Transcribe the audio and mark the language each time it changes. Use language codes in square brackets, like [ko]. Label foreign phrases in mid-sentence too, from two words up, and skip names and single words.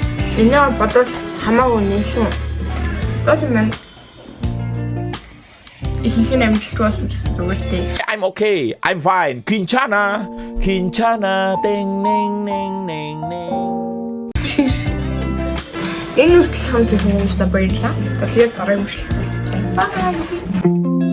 [mn] Энийг бодвол хамаагүй нээсэн. Тот юм. Ихэнх нь амжилт болсон ч гэсэн зүгээр дээ. [en] I'm okay. I'm fine. [ko] 괜찮아. 괜찮아. 땡땡땡땡땡. [mn] Энэ үртэл хамт хийсэн юм шиг баярлаа. За тэгээд дараагийн үртэл уулзъя. Бай.